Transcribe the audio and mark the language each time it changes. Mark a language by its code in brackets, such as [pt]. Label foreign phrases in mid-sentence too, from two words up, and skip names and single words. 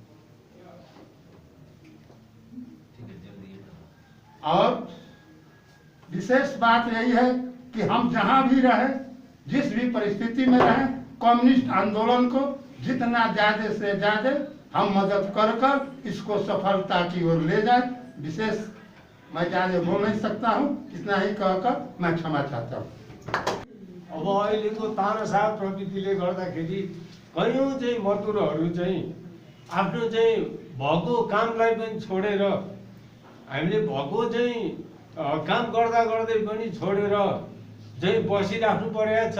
[hi] और विशेष बात यही है कि हम जहां भी रहे, जिस भी परिस्थिति में रहें, कम्युनिस्ट आंदोलन को जितना ज्यादा से ज्यादा हम मदद कर इसको सफलता की ओर ले जाए। विशेष मैं ज्यादा बोल नहीं सकता हूँ, इतना ही कहकर मैं क्षमा चाहता हूँ। [ne] अब अहिलेको तानाशाह प्रवृत्तिले गर्दाखेरि कयौँ चाहिँ मजदुरहरू चाहिँ आफ्नो चाहिँ भएको कामलाई पनि छोडेर, हामीले भएको चाहिँ काम गर्दा गर्दै पनि छोडेर चाहिँ बसिराख्नु परेको छ।